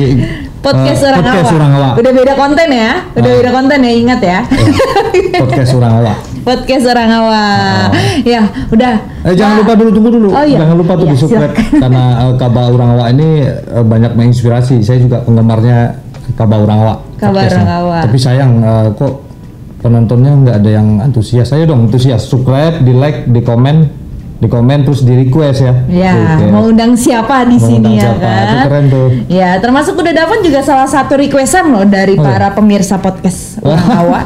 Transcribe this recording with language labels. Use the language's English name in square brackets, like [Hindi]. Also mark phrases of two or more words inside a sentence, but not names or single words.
[Indonesian] podcast Urang Awa. Udah beda konten ya? Beda konten ya, ingat ya. Podcast Urang Awa. Podcast Urang Awa. Ya, udah. Jangan lupa dulu, tunggu dulu. Oh, iya. Jangan lupa tuh di subscribe karena Kabar Urang Awa ini banyak menginspirasi. Saya juga penggemarnya Kabar Urang Awa. Kabar Urang Awa. Tapi sayang kok penontonnya nggak ada yang antusias. Saya dong antusias. Subscribe, di like, di komen terus di request ya. Ya, mau undang siapa di sini ya kan? Itu keren tuh. Ya, termasuk udah dapat juga salah satu requestan loh dari para pemirsa podcast Urang Awa.